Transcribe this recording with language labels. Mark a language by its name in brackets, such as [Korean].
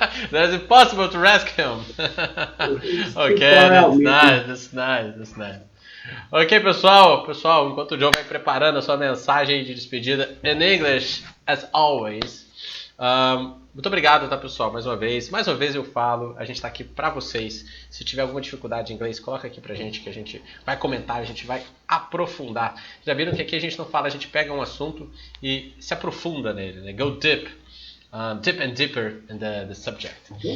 [English] That's impossible to rescue him. Okay, that's nice. [Portuguese] Ok, pessoal, enquanto o John vai preparando a sua mensagem de despedida [English] in English, as always. [Portuguese] Muito obrigado, tá, pessoal? Mais uma vez eu falo, a gente tá aqui pra vocês. Se tiver alguma dificuldade em inglês, coloca aqui pra gente que a gente vai comentar, a gente vai aprofundar. Já viram que aqui a gente não fala, a gente pega um assunto e se aprofunda nele, né? [English] Go deep. Dip and deeper in the subject.